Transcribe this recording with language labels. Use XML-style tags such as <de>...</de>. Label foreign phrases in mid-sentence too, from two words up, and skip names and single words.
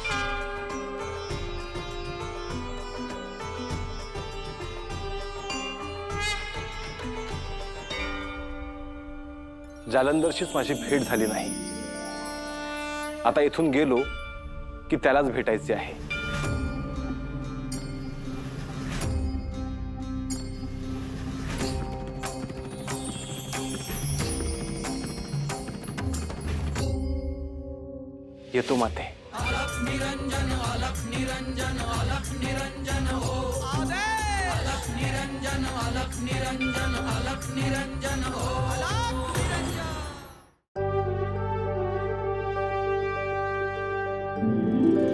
<mr>जालंधरशीच माझी भेट झाली नाही, आता इथून गेलो की त्यालाच भेटायचे आहे। येतो माते।</mr> <hi>अलख निरंजन अलख निरंजन अलख निरंजन हो अलख निरंजन अलख निरंजन अलख निरंजन हो अलख निरंजन।</hi>